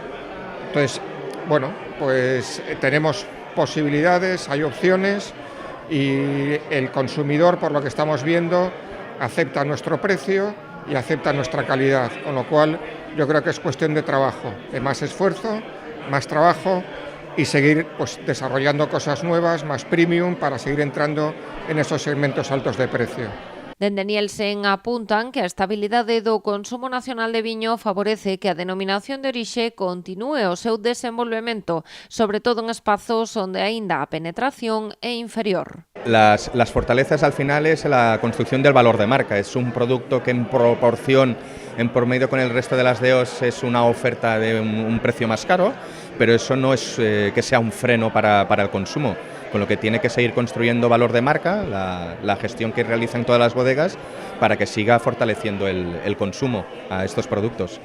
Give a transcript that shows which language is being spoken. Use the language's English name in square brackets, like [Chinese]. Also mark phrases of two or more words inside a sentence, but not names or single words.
[Spanish] Entonces, bueno, pues tenemos posibilidades, hay opciones y el consumidor, por lo que estamos viendo, acepta nuestro precio y acepta nuestra calidad, con lo cual yo creo que es cuestión de trabajo, de más esfuerzo, más trabajo y seguir pues desarrollando cosas nuevas, más premium, para seguir entrando en esos segmentos altos de precio. [Galician] Dende Nielsen apuntan que a estabilidade do consumo nacional de viño favorece que a denominación de orixe continúe o seu desenvolvemento, sobre todo en espazos onde aínda a penetración é inferior. [Spanish] Las fortalezas al final es la construcción del valor de marca, es un producto que en proporción, en promedio con el resto de las DOs, es una oferta de un precio más caro, pero eso no es que sea un freno para el consumo, con lo que tiene que seguir construyendo valor de marca, la gestión que realizan todas las bodegas, para que siga fortaleciendo el consumo a estos productos.